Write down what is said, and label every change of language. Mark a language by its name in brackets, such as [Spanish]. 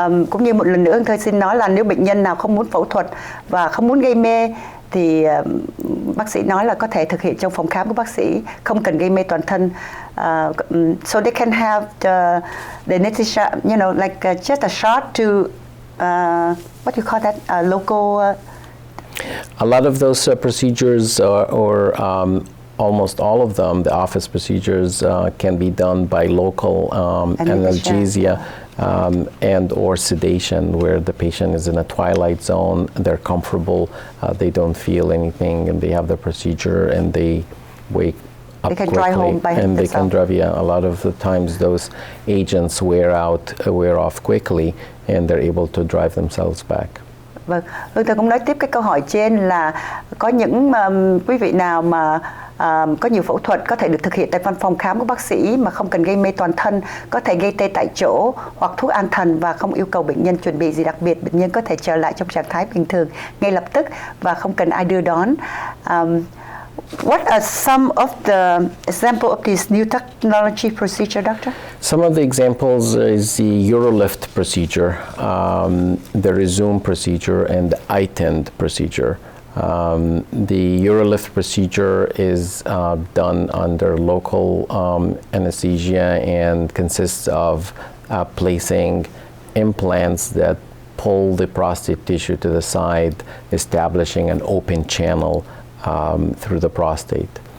[Vietnamese] Cũng như một lần nữa tôi xin nói là nếu bệnh nhân nào không muốn phẫu thuật và không muốn gây mê thì bác sĩ nói là có thể thực hiện trong phòng khám của bác sĩ, không cần gây mê toàn thân. [English] So they can have the anesthesia, like just a shot to what do you call that? Local. A lot of those procedures, or almost all of them, the office procedures, can be done by local analgesia and or sedation, where the patient is in a twilight zone, they're comfortable, they don't feel anything, and they have the procedure, and they wake up they can quickly, drive home by and they can themselves. drive. Yeah, a lot of the times those agents wear off quickly, and they're able to drive themselves back. [Vietnamese] Vâng, tôi cũng nói tiếp cái câu hỏi trên là có những quý vị nào mà có nhiều phẫu thuật có thể được thực hiện tại văn phòng khám của bác sĩ mà không cần gây mê toàn thân, có thể gây tê tại chỗ hoặc thuốc an thần và không yêu cầu bệnh nhân chuẩn bị gì đặc biệt, bệnh nhân có thể trở lại trong trạng thái bình thường ngay lập tức và không cần ai đưa đón. [English] What are some of the example of this new technology procedure, doctor? Some of the examples is the Urolift procedure, the Resume procedure, and the iTind procedure. The Urolift procedure is done under local anesthesia and consists of placing implants that pull the prostate tissue to the side, establishing an open channel through the prostate.